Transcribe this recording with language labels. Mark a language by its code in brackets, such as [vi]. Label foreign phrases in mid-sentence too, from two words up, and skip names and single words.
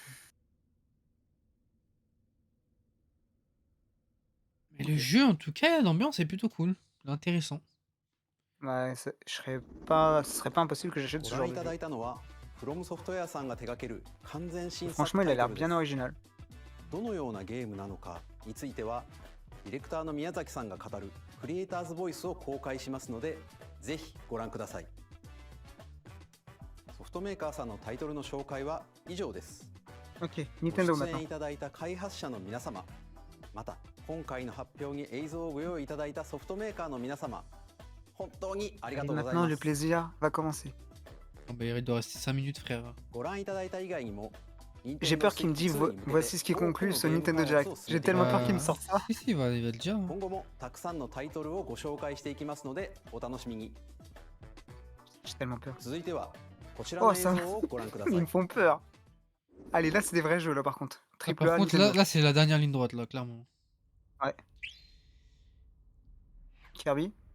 [fr] Mais le jeu, en tout cas, l'ambiance est plutôt cool, intéressant. Ouais, ce serait pas impossible que j'achète ce genre de jeu. Franchement, il a l'air bien original. [ja] どのようなゲームなのかについてはディレクターの宮崎さんが語るクリエイターズボイスを公開しますのでぜひご覧ください。ソフトメーカーさんのタイトルの紹介は以上です。 [fr] OK, [ja] ご [fr] Nintendo [ja] 出演 [fr] maintenant. [ja] いただいた開発者の皆様、また今回の発表に映像をご用意いただいたソフトメーカーの皆様、本当にありが [fr] Et [ja] とうござい [fr] maintenant, [ja] ま [fr] le [ja] す。 [fr] plaisir va commencer. Oh, bah, il doit rester 5 minutes, frère. [ja] ご覧いただいた以外にも [fr] J'ai peur qu'il me dise voici ce qui conclut ce Nintendo Direct. J'ai tellement peur qu'il me sorte ça. Si, il va le dire. Hein. [ja] 今後もたくさんのタイトルをご紹介していきますのでお楽しみに。 [fr] J'ai tellement peur. [ja] 続いてはこちらの [fr] Oh, [ja] 映 [fr] ça [ja] 像をご覧くださ [fr] Ils [ja] い [fr] me。font peur. Allez, là, c'est des vrais jeux, là, par contre. Ah, Triple par A, contre, Nintendo. là c'est la dernière ligne droite, là, clairement. Ouais. Kirby.